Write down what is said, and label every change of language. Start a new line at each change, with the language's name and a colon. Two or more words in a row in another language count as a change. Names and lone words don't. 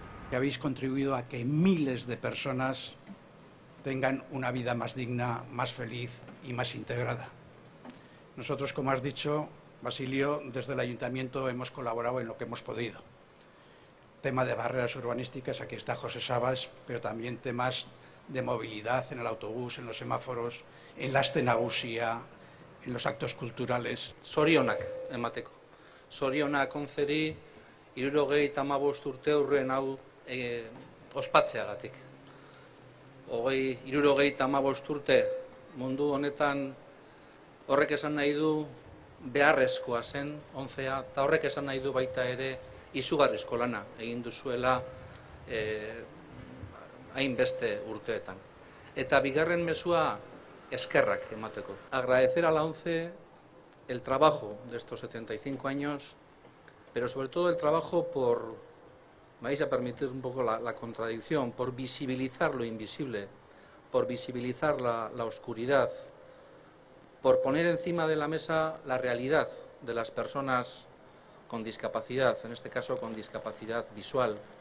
Spanish: que habéis contribuido a que miles de personas tengan una vida más digna, más feliz y más integrada. Nosotros, como has dicho, Basilio, desde el Ayuntamiento hemos colaborado en lo que hemos podido. Tema de barreras urbanísticas, aquí está José Sabas, pero también temas de movilidad en el autobús, en los semáforos, en la
Basque: aste nagusia,
Spanish: en los actos culturales.
Basque: Zorionak emateko. Zorionak onzeri 75 urte aurren hau ospatzeagatik. 75 urte mundu honetan horrek esan nahi du beharrezkoa zen onzea, eta horrek esan nahi du baita ere izugarrizko lana egin duzuela hainbeste urteetan. Eta bigarren mezua eskerrak emateko.
Spanish: Agradecer a la ONCE el trabajo de estos 75 años, pero sobre todo el trabajo por, me vais a permitir un poco la contradicción, por visibilizar lo invisible, por visibilizar la oscuridad, por poner encima de la mesa la realidad de las personas con discapacidad, en este caso con discapacidad visual,